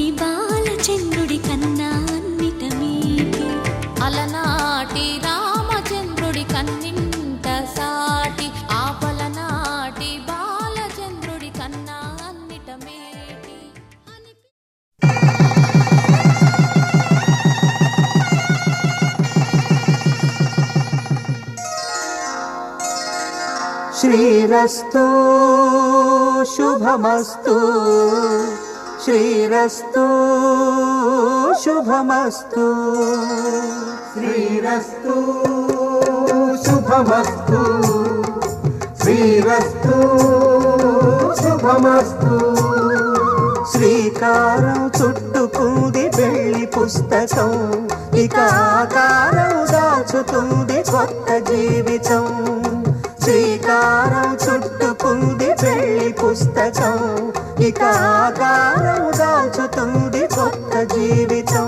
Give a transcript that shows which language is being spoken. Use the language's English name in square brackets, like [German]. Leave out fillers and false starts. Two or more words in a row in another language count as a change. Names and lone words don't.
[Telugu] బాలచంద్రుడి కన్నా అన్నిట మీటి అలనాటి రామచంద్రుడి కన్నింత సాటి ఆపలనాటి బాలచంద్రుడి కన్నా అన్నిట మీటి [Sanskrit] श्रीरस्तु शुभमस्तु श्रीरस्तु शुभमस्तु श्रीरस्तु शुभमस्तु श्रीरस्तु शुभमस्तु श्री [Telugu] శ్రీకారం చుట్టుకుంది పెళ్లి పుస్తకం, ఇక ఆకారం దాచుతుంది కొత్త జీవితం. శ్రీకారం చుట్టుకుంది పెళ్లి పుస్తకం, ఇక ఆకారం దాచుతుంది కొత్త జీవితం.